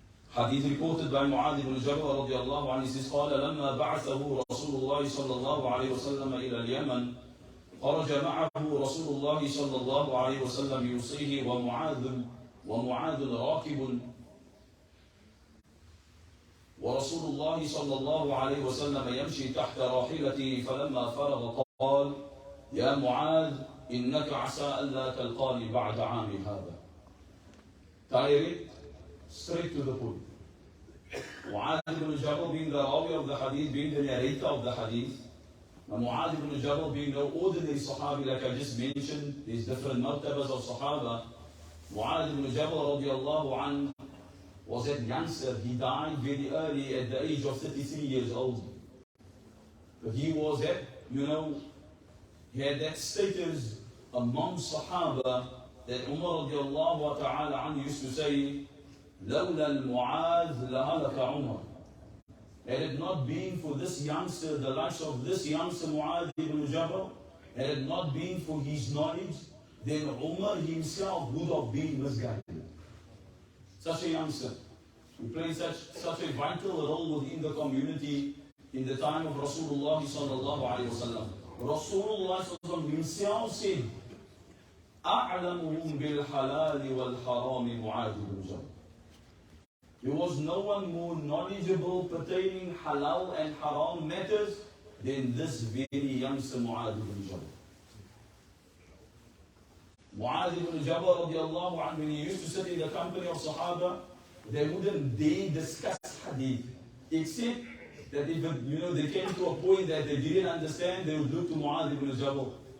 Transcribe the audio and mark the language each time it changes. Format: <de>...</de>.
<en>Hadith reported by Mu'adh ibn Jabal radiallahu anhu, he says,</en> <ar>قال لما بعثه رسول الله صلى الله عليه وسلم إلى اليمن خرج معه رسول الله صلى الله عليه وسلم يوصيه ومعاذ راكب ورسول الله صلى الله عليه وسلم يمشي تحت راحلته فلما فرغ قال يا معاذ إنك عسى ألا تلقاني بعد عامي هذا.</ar> <en>Direct, straight to the point. Mu'adh ibn Jabal being the rawi of the hadith, being the narrator of the hadith. Now Mu'adh ibn Jabal being no ordinary Sahabi, like I just mentioned, these different martabas of Sahaba. Mu'adh ibn Jabal radiallahu anhu was a youngster. He died very early at the age of 33 years old. But he was at, he had that status among Sahaba that Umar radiallahu ta'ala anhu used to say,</en> <ar>لَوْلَا الْمُعَاذ لَهَلَكَ عُمَرُ.</ar> <en>Had it not been for this youngster, the likes of this youngster Mu'adh ibn Jabal, had it not been for his knowledge, then Umar himself would have been misguided. Such a youngster, who played such a vital role within the community in the time of Rasulullah sallallahu alaihi wasallam. Rasulullah sallallahu himself said,</en> <ar>أعلمهم بالحلال والحرام معاذ بن جبل.</ar> <en>There was no one more knowledgeable pertaining halal and haram matters than this very youngster Mu'adh ibn Jabal. Mu'adh ibn Jabal radiallahu anhu, when he used to sit in the company of Sahaba, they wouldn't dare discuss hadith, except that if they came to a point that they didn't understand, they would look to Mu'adh ibn Jabal.</en>